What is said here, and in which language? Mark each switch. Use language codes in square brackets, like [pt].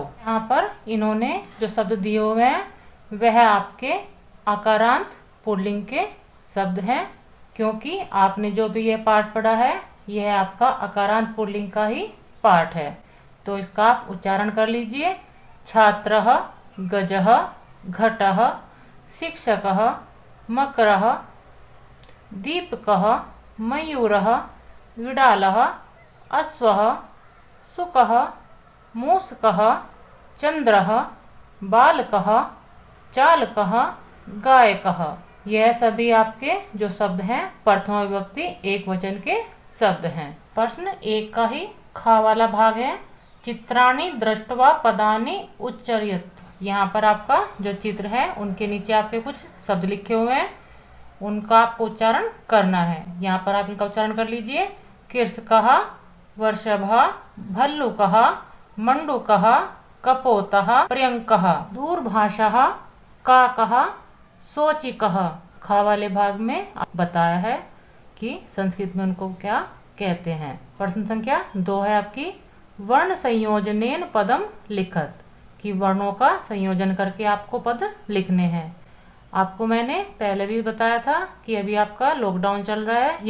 [hi] यहाँ पर इन्होंने जो शब्द दिए हुए हैं वह आपके आकारांत पुल्लिंग के शब्द हैं, क्योंकि आपने जो भी यह पाठ पढ़ा है यह आपका आकारांत पुल्लिंग का ही पाठ है। तो इसका आप उच्चारण कर लीजिए। [sa] छात्रः, गजः, घटः, शिक्षकः, मकरः, दीपकः, मयूरः, विडालः, अश्वः, शुकः, मूषकः, चंद्रः, बालकः, चालकः, गायकः। [hi] यह सभी आपके जो शब्द हैं प्रथमा विभक्ति एक वचन के शब्द हैं। प्रश्न 1 का ही खा वाला भाग है। [sa] चित्राणि दृष्ट्वा पदानि उच्चर्यत। [hi] यहाँ पर आपका जो चित्र है उनके नीचे आपके कुछ शब्द लिखे हुए हैं, उनका आपको उच्चारण करना है। यहाँ पर आप इनका उच्चारण कर लीजिए। [sa] कृषकः, वर्षभः, भल्लुकः, मंडूकः, कपोतः, पर्यंकः, दूरभाषः, काकः, सोचिकः। [hi] खा वाले भाग में बताया है कि संस्कृत में उनको क्या कहते हैं। प्रश्न संख्या 2 है आपकी, [sa] वर्ण संयोजनेन पदम लिखत [hi] कि वर्णों का संयोजन करके आपको पद लिखने हैं। आपको मैंने पहले भी बताया था कि अभी आपका लॉकडाउन चल रहा है।